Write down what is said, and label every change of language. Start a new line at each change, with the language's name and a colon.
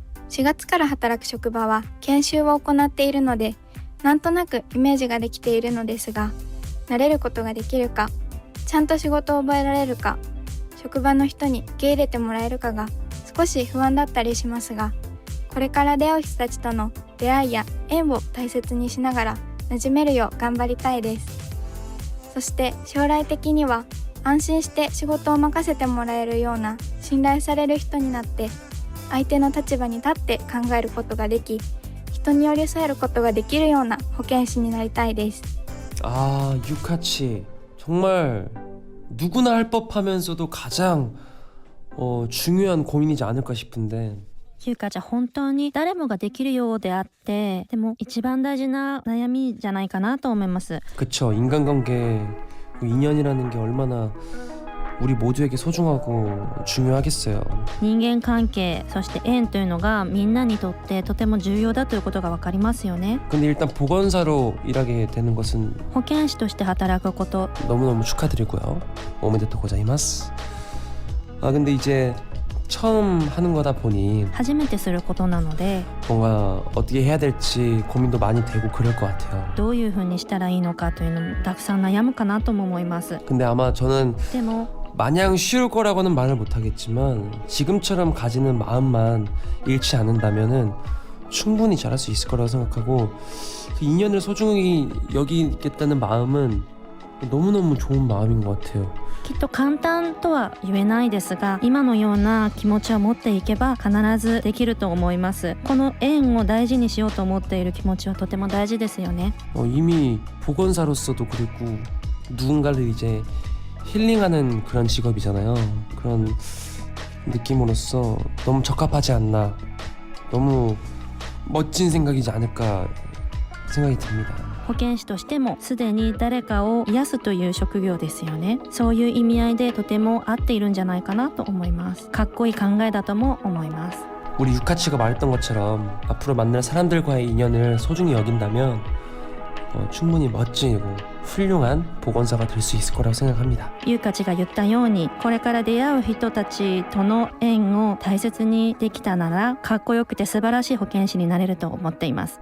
Japanese: 4月から働く職場は研修を行っているので、なんとなくイメージができているのですが、慣れることができるか、ちゃんと仕事を覚えられるか、職場の人に受け入れてもらえるかが少し不安だったりしますが、これから出会う人たちとの出会いや縁を大切にしながら馴染めるよう頑張りたいです。そして将来的には安心して仕事を任せてもらえるような信頼される人になって、相手の立場に立って考えることができ、人に寄り添えることができるような保健師になりたいです。
Korean: 아, 유카치 정말 누구나 할 법하면서도 가장 중요한 고민이지 않을까 싶은데,
Japanese: ゆうかちゃん本当に誰もができるようであって、でも一番大事な悩みじゃないかなと思います。 그쵸.
Korean: 인간관계, 인연이라는 게 얼마나 우리 모두에게 소중하고 중요하겠어요.
Japanese: 人間関係、そして縁というのがみんなにとってとても重要だということが分かりますよね。
Korean: 근데 일단 보건사로 일하게 되는 것은
Japanese: 保健師として働くこと、
Korean: 너무너무 축하드리고요.
Japanese: 오메데토 고자이마스.
Korean: 아, 근데 이제 처음 하는 거다 보니
Japanese: 初めてすることなので、
Korean: 뭔가 어떻게 해야 될지 고민도 많이 되고 그럴 것 같아요.
Japanese: どういうふうにしたらいいのかというのもたくさん悩むかなとも思います。
Korean: 근데 아마 저는
Japanese: でも
Korean: 마냥 쉬울 거라고는 말을 못하겠지만 지금처럼 가지는 마음만 잃지 않는다면은 충분히 잘할 수 있을 거라고 생각하고, 그 인연을 소중히 여기겠다는 마음은 너무너무 좋은 마음인 것 같아요.
Japanese: きっと簡単とは言えないですが、今のような気持ちを持っていけば必ずできると思います。この縁を大事にしようと思っている気持ちはとても大事ですよね。
Korean: 이미 보건사로서도 그리고 누군가를 이제 힐링하는 그런 직업이잖아요. 그런 느낌으로서 너무 적합하지 않나, 너무 멋진 생각이지 않을까 생각이 듭니다.
Japanese: 保健師としてもすでに誰かを癒すという職業ですよね。そういう意味合いでとても合っているんじゃないかなと思います。かっこいい考えだとも思います。
Korean: 우리 유카치가 말했던 것처럼 앞으로 만날 사람들과의 인연을 소중히 여긴다면 충분히 멋지고 훌륭한 보건사가 될 수 있을 거라고 생각합니다.
Japanese: ゆうかちが言ったように、これから出会う人たちとの縁を大切にできたなら、かっこよくて素晴らしい保健師になれると思っています。